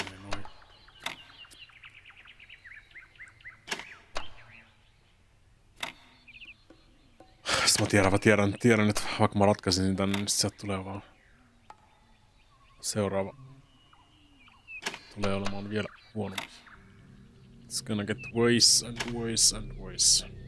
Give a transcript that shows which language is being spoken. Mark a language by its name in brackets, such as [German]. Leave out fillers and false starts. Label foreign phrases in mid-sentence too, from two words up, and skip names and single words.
[Finnish] Sitten mä tiedän, että vaikka mä ratkaisin sen tänne, niin sieltä tulee vaan seuraava. Tulee olemaan vielä huonompi. [English] It's gonna get worse and worse and worse.